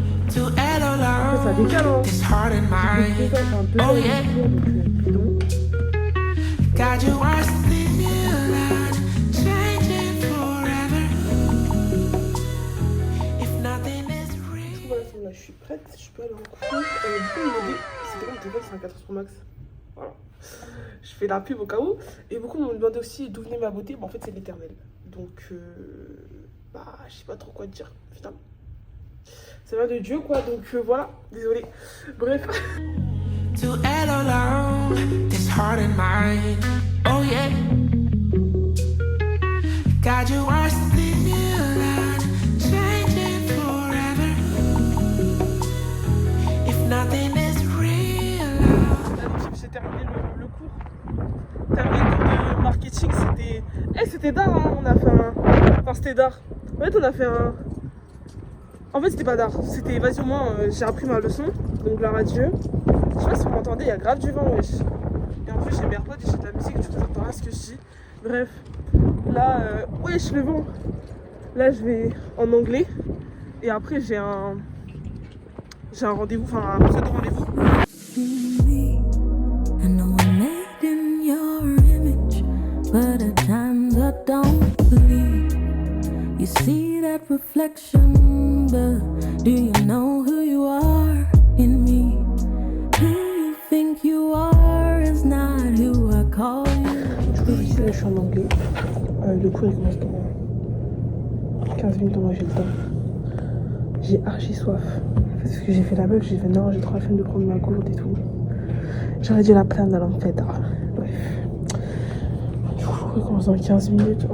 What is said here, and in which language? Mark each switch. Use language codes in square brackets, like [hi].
[en] To add along this heart and mind. Oh yeah. God, you are something new and changing forever. If nothing is real. [fr] Voilà, je suis prête, je peux aller en cours. Du coup, il m'a dit, c'est bon, mon téléphone c'est un 14 Pro Max. Voilà. Je fais la pub au cas où. Et beaucoup m'ont demandé aussi d'où venait ma beauté. Bon, en fait, c'est l'éternel. Donc, bah, je sais pas trop quoi te dire, finalement. Ça vient de Dieu, quoi. Donc, voilà. Désolée. Bref. [en] To add along this heart and mind. Oh yeah. God, you are something new and changing forever. If nothing is real. [fr] J'ai terminé le cours. Terminé le cours de marketing. C'était. C'était d'art, hein. On a fait un. Enfin, c'était d'art. En fait, on a fait un. En fait, c'était pas d'art. C'était, vas-y, au moins, j'ai appris ma leçon. Donc, la radio. Je sais pas si vous m'entendez, il y a grave du vent, wesh. Et en plus, j'ai mes AirPods et j'ai de la musique, du coup, j'entends rien ce que je dis. Bref. Là, wesh, le vent. Là, je vais en anglais. Et après, j'ai un rendez-vous, enfin, un pseudo-rendez-vous. [en] I know I'm made in your image, but at times I don't believe you see that reflection. But do you know who you are in me? Who you think you are is not who I call you. [fr] Du coup, je suis en anglais. Le cours il commence dans 15 minutes, moi j'ai le temps. J'ai archi soif. Parce que j'ai fait la meuf, j'ai fait non, j'ai trop la flemme de prendre ma gourde et tout. J'aurais dû la prendre en fait. Bref. Du coup, le cours commence dans 15 minutes.